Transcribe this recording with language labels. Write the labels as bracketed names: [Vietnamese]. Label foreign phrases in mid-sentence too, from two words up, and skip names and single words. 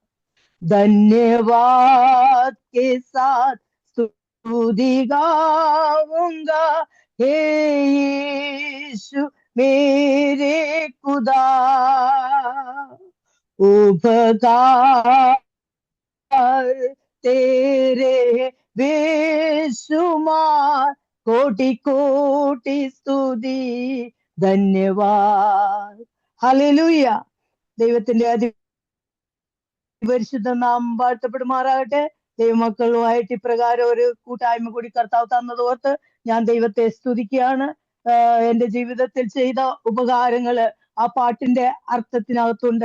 [Hindi] धन्यवाद के साथ स्तुति गाऊंगा हे यीशु मेरे खुदा, उपकार तेरे बेशुमार, कोटि कोटि स्तुति धन्यवाद. [Malayalam] ഹല്ലേലൂയ. ദൈവത്തിന്റെ അതിപരിശുദ്ധ നാമം വാഴ്ത്തപ്പെടുമാറാകട്ടെ. ദൈവമക്കളുമായിട്ട് ഇപ്രകാരം ഒരു കൂട്ടായ്മ കൂടി കർത്താവ് തന്നതോർത്ത് ഞാൻ ദൈവത്തെ സ്തുതിക്കുകയാണ്. എൻ്റെ ജീവിതത്തിൽ ചെയ്ത ഉപകാരങ്ങള് ആ പാട്ടിന്റെ അർത്ഥത്തിനകത്തുണ്ട്.